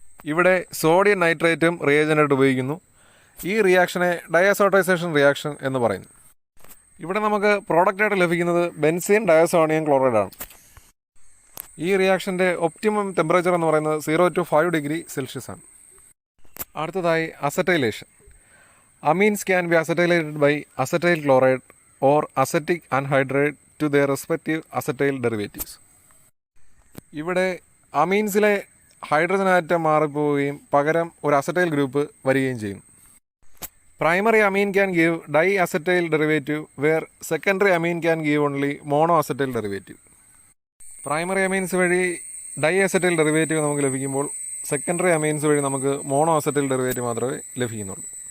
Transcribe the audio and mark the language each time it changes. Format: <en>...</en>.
<ml>ഇവിടെ സോഡിയം നൈട്രേറ്റും റിയേജൻ്റായിട്ട് ഉപയോഗിക്കുന്നു. ഈ റിയാക്ഷനെ ഡയസോട്ടൈസേഷൻ റിയാക്ഷൻ എന്ന് പറയുന്നു. ഇവിടെ നമുക്ക് പ്രോഡക്റ്റായിട്ട് ലഭിക്കുന്നത് ബെൻസീൻ ഡയസോണിയം ക്ലോറൈഡാണ്. ഈ റിയാക്ഷൻ്റെ ഒപ്റ്റിമം ടെമ്പറേച്ചർ എന്ന് പറയുന്നത്</ml> <en>0 to 5 degree Celsius</en> <ml>ആണ്. അടുത്തതായി acetylation.</ml> <en>Amines can be acetylated by acetyl chloride or acetic anhydride to their respective acetyl derivatives.</en> <ml>ഇവിടെ അമീൻസിലെ ഹൈഡ്രജൻ ആറ്റം മാറിപ്പോവുകയും പകരം ഒരു അസറ്റൈൽ ഗ്രൂപ്പ് വരികയും ചെയ്യും.</ml> <en>Primary amine can give di acetyl derivative where secondary amine can give only mono acetyl derivative.</en> <ml>Primary amines വഴി dye acetyl derivative നമുക്ക് ലഭിക്കുമ്പോൾ secondary amines വഴി നമുക്ക് മോണോ അസറ്റൈൽ ഡെറിവേറ്റീവ് മാത്രമേ ലഭിക്കുന്നുള്ളൂ.</ml>